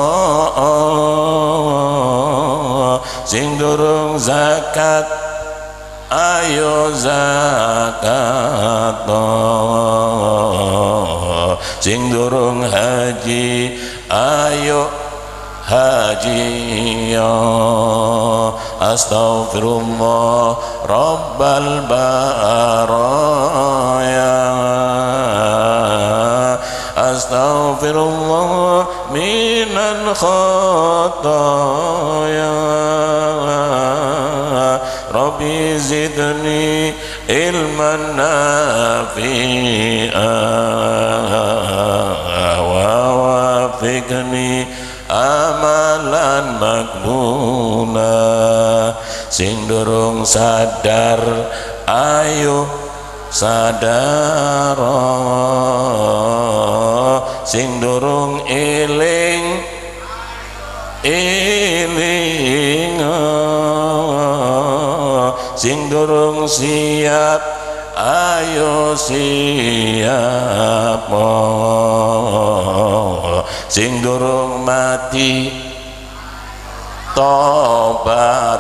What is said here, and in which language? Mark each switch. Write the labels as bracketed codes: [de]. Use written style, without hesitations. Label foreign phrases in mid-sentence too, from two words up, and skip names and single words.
[jv] sing durung zakat ayo zakat, sing durung haji ayo haji. [ar] أستغفر الله رب البرايا, أستغفر الله من الخطايا رب زدني علما نافعا ووفقني عملا مقبولا. [jv] Sing durung sadar ayo sadar, sing durung eling eling, sing durung siap ayo siap, sing durung mati tobat.